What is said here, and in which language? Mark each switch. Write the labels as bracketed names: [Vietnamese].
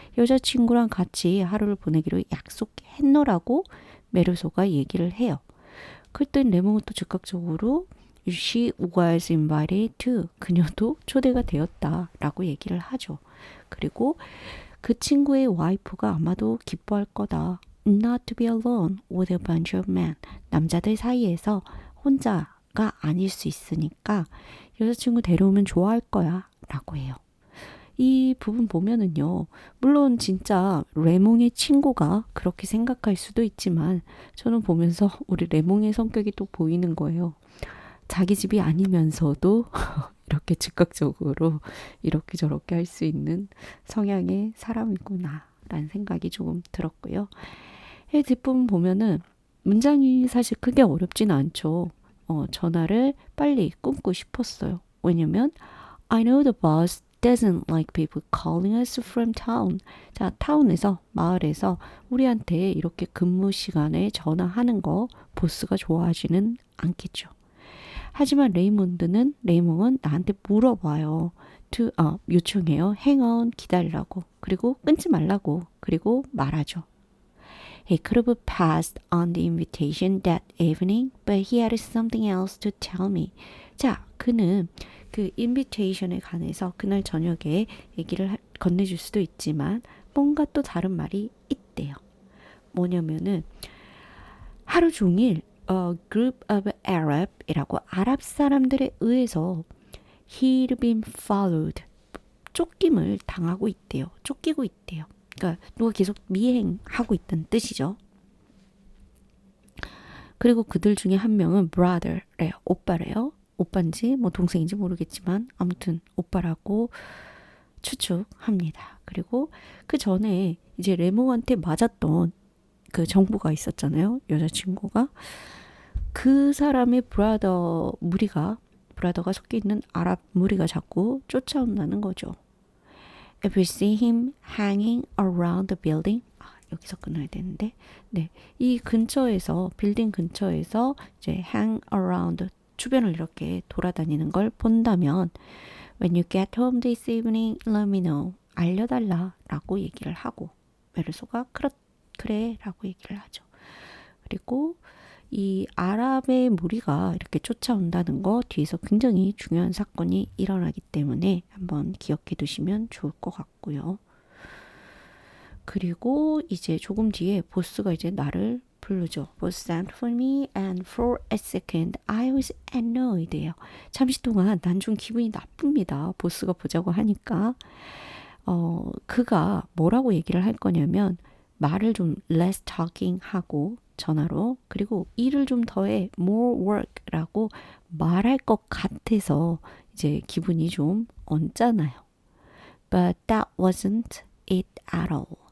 [Korean] 여자친구랑 같이 하루를 보내기로 약속했노라고 메르소가 얘기를 해요. 그때 레몽은 또 즉각적으로 [English] she was invited to, [Korean] 그녀도 초대가 되었다라고 얘기를 하죠. 그리고 그 친구의 와이프가 아마도 기뻐할 거다. [English] Not to be alone with a bunch of men. [Korean] 남자들 사이에서 혼자가 아닐 수 있으니까 여자친구 데려오면 좋아할 거야 라고 해요. 이 부분 보면은요. 물론 진짜 레몽의 친구가 그렇게 생각할 수도 있지만 저는 보면서 우리 레몽의 성격이 또 보이는 거예요. 자기 집이 아니면서도 이렇게 즉각적으로 이렇게 저렇게 할 수 있는 성향의 사람이구나 라는 생각이 조금 들었고요. 이 뒷부분 보면은 문장이 사실 크게 어렵진 않죠. 전화를 빨리 끊고 싶었어요. 왜냐면 [English] I know the boss doesn't like people calling us from town. [Korean] 자, 타운에서, 마을에서 우리한테 이렇게 근무 시간에 전화하는 거 보스가 좋아하지는 않겠죠. 하지만 레이몽은 나한테 물어봐요. 요청해요. [English] hang on, [Korean] 기다리라고. 그리고 끊지 말라고. 그리고 말하죠. [English] He could have passed on the invitation that evening, but he had something else to tell me. [Korean] 자, 그는 그 인비테이션에 관해서 그날 저녁에 얘기를 건네줄 수도 있지만 뭔가 또 다른 말이 있대요. 뭐냐면은 하루 종일 group of Arab이라고 아랍 사람들에 의해서 [English] he'd been followed, [Korean] 쫓김을 당하고 있대요. 쫓기고 있대요. 그러니까 누가 계속 미행하고 있다는 뜻이죠. 그리고 그들 중에 한 명은 brother래요. 오빠래요. 오빠인지 뭐 동생인지 모르겠지만 아무튼 오빠라고 추측합니다. 그리고 그 전에 이제 레몽한테 맞았던 그 정보가 있었잖아요. 여자친구가. 그 사람의 브라더가 섞여 있는 아랍 무리가 자꾸 쫓아온다는 거죠. [English] If you see him hanging around the building, [Korean] 여기서 끊어야 되는데, 네, 이 근처에서 빌딩 근처에서 이제 hang around 주변을 이렇게 돌아다니는 걸 본다면, [English] when you get home this evening, let me know. [Korean] 알려달라라고 얘기를 하고 메르소가 그래라고 얘기를 하죠. 그리고 이 아랍의 무리가 이렇게 쫓아온다는 거 뒤에서 굉장히 중요한 사건이 일어나기 때문에 한번 기억해 두시면 좋을 것 같고요. 그리고 이제 조금 뒤에 보스가 이제 나를 부르죠. [English] Boss sent for me and for a second I was annoyed예요. [Korean] 잠시 동안 난 좀 기분이 나쁩니다. 보스가 보자고 하니까. 그가 뭐라고 얘기를 할 거냐면 말을 좀 less talking 하고 전화로 그리고 일을 좀 더해 [English] more work [Korean] 라고 말할 것 같아서 이제 기분이 좀 언짢아요. [English] But that wasn't it at all.